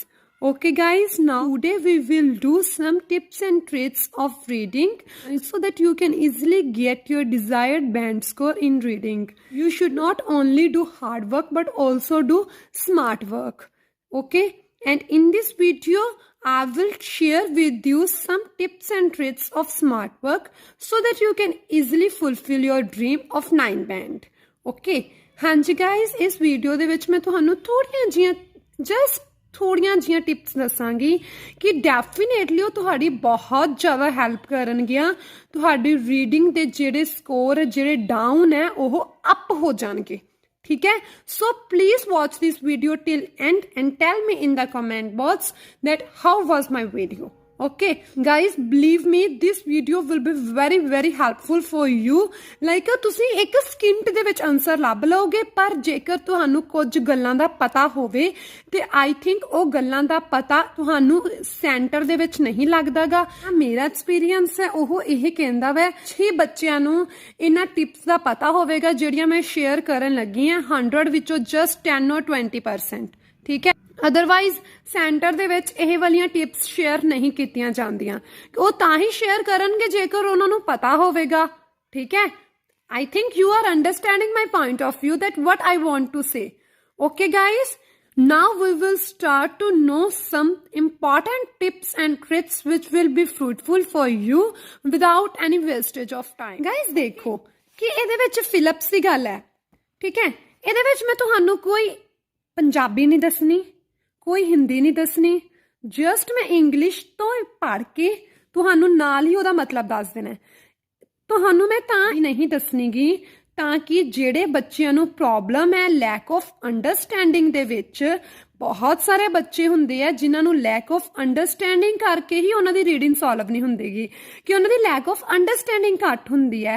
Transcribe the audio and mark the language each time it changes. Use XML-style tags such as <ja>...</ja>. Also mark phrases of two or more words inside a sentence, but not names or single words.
<en>Okay guys, now today we will do some tips and tricks of reading so that you can easily get your desired band score in reading. You should not only do hard work but also do smart work. Okay, and in this video I will share with you some tips and tricks of smart work so that you can easily fulfill your dream of 9 band. Okay, ਹਾਂਜੀ guys,</en> <pa>ਇਸ ਵੀਡੀਓ ਦੇ ਵਿੱਚ ਮੈਂ ਤੁਹਾਨੂੰ ਥੋੜੀਆਂ ਜੀਆਂ ਟਿਪਸ ਦੱਸਾਂਗੀ ਕਿ ਡੈਫੀਨੇਟਲੀ ਉਹ ਤੁਹਾਡੀ ਬਹੁਤ ਜ਼ਿਆਦਾ ਹੈਲਪ ਕਰਨਗੀਆਂ ਤੁਹਾਡੀ ਰੀਡਿੰਗ ਦੇ ਜਿਹੜੇ ਸਕੋਰ ਜਿਹੜੇ ਡਾਊਨ ਹੈ ਉਹ ਅਪ ਹੋ ਜਾਣਗੇ ਠੀਕ ਹੈ.</pa> <en>So please watch this video till end and tell me in the comment box that how was my video. Okay guys, believe me, this video will be very helpful for you.</en> <pa>Like ਤੁਸੀਂ ਇੱਕ ਸਕਿੰਟ ਦੇ ਵਿੱਚ ਆਨਸਰ ਲੱਭ ਲਓਗੇ ਪਰ ਜੇਕਰ ਤੁਹਾਨੂੰ ਕੁਝ ਗੱਲਾਂ ਦਾ ਪਤਾ ਹੋਵੇ ਤੇ</pa> <en>I think</en> <pa>ਉਹ ਗੱਲਾਂ ਦਾ ਪਤਾ ਤੁਹਾਨੂੰ ਸੈਂਟਰ ਦੇ ਵਿੱਚ ਨਹੀਂ ਲੱਗਦਾਗਾ. ਮੇਰਾ ਐਕਸਪੀਰੀਅੰਸ ਹੈ ਉਹ ਇਹ ਕਹਿੰਦਾ ਵਾ 6 ਬੱਚਿਆਂ ਨੂੰ ਇਹਨਾਂ ਟਿਪਸ ਦਾ ਪਤਾ ਹੋਵੇਗਾ ਜਿਹੜੀਆਂ ਮੈਂ ਸ਼ੇਅਰ ਕਰਨ ਲੱਗੀ ਹਾਂ 100 ਵਿੱਚੋਂ ਜਸਟ 10 or 20%. ਠੀਕ ਹੈ, ਅਦਰਵਾਈਜ਼ ਸੈਂਟਰ ਦੇ ਵਿੱਚ ਇਹ ਵਾਲੀਆਂ ਟਿਪਸ ਸ਼ੇਅਰ ਨਹੀਂ ਕੀਤੀਆਂ ਜਾਂਦੀਆਂ. ਉਹ ਤਾਂ ਹੀ ਸ਼ੇਅਰ ਕਰਨਗੇ ਜੇਕਰ ਉਹਨਾਂ ਨੂੰ ਪਤਾ ਹੋਵੇਗਾ. ਠੀਕ ਹੈ,</pa> <en>I think you are understanding my point of view that what I want to say. Okay guys, now we will start to know some important tips and tricks which will be fruitful for you without any wastage of time.</en> <pa>Guys ਦੇਖੋ ਕਿ ਇਹਦੇ ਵਿੱਚ ਫਿਲਿਪਸ ਦੀ ਗੱਲ ਹੈ. ਠੀਕ ਹੈ, ਇਹਦੇ ਵਿੱਚ ਮੈਂ ਤੁਹਾਨੂੰ ਕੋਈ ਪੰਜਾਬੀ ਨਹੀਂ ਦੱਸਣੀ, ਕੋਈ ਹਿੰਦੀ ਨਹੀਂ ਦੱਸਣੀ, ਜਸਟ ਮੈਂ ਇੰਗਲਿਸ਼ ਤੋਂ ਪੜ੍ਹ ਕੇ ਤੁਹਾਨੂੰ ਨਾਲ ਹੀ ਉਹਦਾ ਮਤਲਬ ਦੱਸ ਦੇਣਾ. ਤੁਹਾਨੂੰ ਮੈਂ ਤਾਂ ਨਹੀਂ ਦੱਸਣੀਗੀ ਤਾਂ ਕਿ ਜਿਹੜੇ ਬੱਚਿਆਂ ਨੂੰ ਪ੍ਰੋਬਲਮ ਹੈ</pa> <en>lack of understanding</en> <pa>ਦੇ ਵਿੱਚ, ਬਹੁਤ ਸਾਰੇ ਬੱਚੇ ਹੁੰਦੇ ਆ ਜਿਨ੍ਹਾਂ ਨੂੰ</pa> <en>lack of understanding</en> <pa>ਕਰਕੇ ਹੀ ਉਹਨਾਂ ਦੀ ਰੀਡਿੰਗ ਸੋਲਵ ਨਹੀਂ ਹੁੰਦੀਗੀ ਕਿ ਉਹਨਾਂ ਦੀ</pa> <en>lack of understanding</en> <pa>ਘੱਟ ਹੁੰਦੀ ਹੈ.</pa>